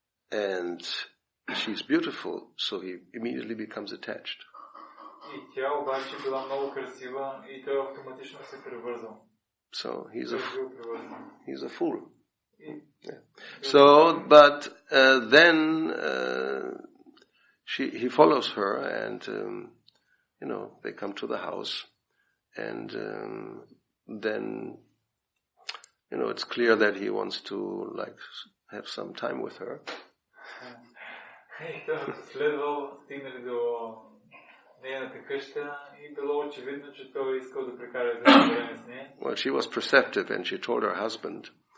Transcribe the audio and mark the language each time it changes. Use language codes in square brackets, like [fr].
[en] And she's beautiful, so he immediately becomes attached. [bg] И тя обаче била много красива и той автоматично се превързал. [en] So he's a fool. Yeah. So, but then he follows her, and they come to the house, and then it's clear that he wants to have some time with her. [bg] И той следвал, стигнали до нейната къща и било очевидно, че той искал да прекара време с нея. [en] Well, she was perceptive, and she told her husband.